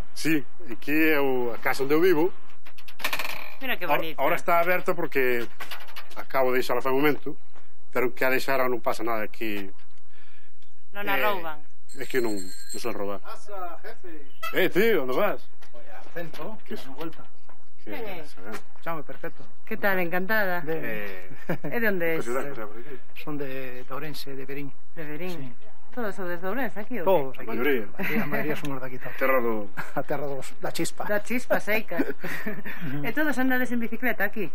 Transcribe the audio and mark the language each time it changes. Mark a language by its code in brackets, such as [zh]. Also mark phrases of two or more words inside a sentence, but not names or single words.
[gl] Sí, aquí é a casa onde eu vivo. Mira que bonito. Ahora está aberta porque acabo de deixar fai un momento, pero que a deixar non pasa nada aquí. Non a rouban? É que non se la rouban. [es] Pasa, jefe. [gl] Tío, onde vas? [es] Voy al centro, que es una vuelta. [gl] Chame, perfecto. Que tal, encantada? De... E de onde es? Son de Ourense, de Verín. De Verín? Sí. Todos son de Ourense aquí? Todos, a maioría. A maioría somos daqui. A terra da chispa. Da chispa seica. E todos andades en bicicleta aquí?